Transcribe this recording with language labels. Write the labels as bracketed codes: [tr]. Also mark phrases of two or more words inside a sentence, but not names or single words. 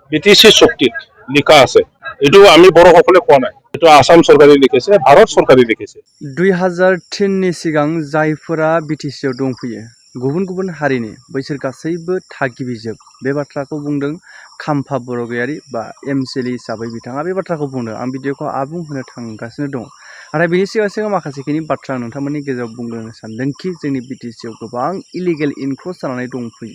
[as] বিটিসি চুক্তিত লিখা আছে। এটো আমি বড়সকলে কোৱা নাই, এটো আসাম সরকারে লিখেছে, ভারত সরকারে লিখেছে। [brx] 2003 सिगां जायफोरा बिटिसिआव दंफैयो गुबुन गुबुन हारिनि बैसोर गासैबो थागिबिजोब बे बाथ्राखौ बुंदों खाम्फा बरगयारी बा एमसिएलए हिसाबै बिथाङा बे बाथ्राखौ बुंदों। आं भिडिअखौ आबुं होनो थांगासिनो दं। नाथाय बेनि सिगां माखासेखिनि बाथ्रा नोंथांमोननि गेजेराव बुंनो सानदोंखि जोंनि बिटिसिआव गोबां [en] illegal enclose [brx] जानानै दंफैयो।